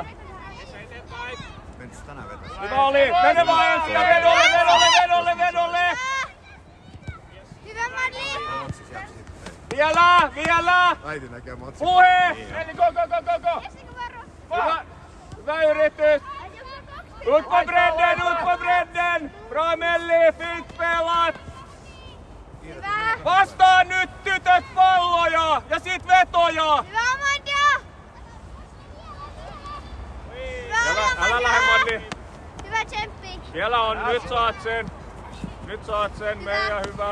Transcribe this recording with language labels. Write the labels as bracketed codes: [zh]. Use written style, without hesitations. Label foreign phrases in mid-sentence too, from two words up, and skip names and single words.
[fi] Eteenpäin! Hyvä oli, mene vaan ensin ja vedolle! Hyvä Madli! Vielä! Äiti näkee matsin. Puhe! Go! Jessica varo! Hyvä yritys! [sv] Ut på bredden! Bra Melli, fint spelat! [fi] Hyvä! Vastaan nyt tytöt palloja ja sit vetoja! Hyvä Amanda! Älä lähde Madli! Hyvä tsemppi! Siellä on, nyt saat sen, meidän hyvä.